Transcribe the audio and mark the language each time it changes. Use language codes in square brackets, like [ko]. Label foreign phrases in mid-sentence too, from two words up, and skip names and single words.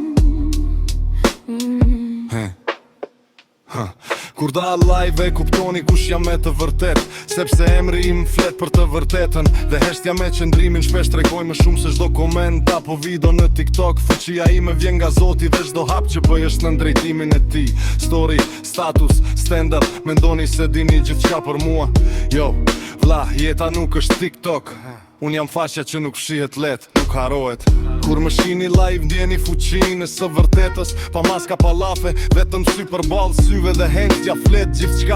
[sq] Kur da live e kuptoni kush jam me të vërtet, sepse emri im flet për të vërtetën. Dhe heshtja me qëndrimin shpesh tregoj më shumë se çdo koment apo video në TikTok. Fuqia ime vjen nga Zoti dhe çdo hap që bëj është në drejtimin e tij. [en] Story, status, stand up, [sq] mendoni se dini gjithçka për mua. Jo, vlla, jeta nuk është TikTok. Unë jam faqja që nuk fshihet let, nuk harohet. Kur më shihni live ndjeni fuqinë së vërtetës. Pa maska, pa lafe, vetëm sy për ballë syve dhe hengja flet gjithçka.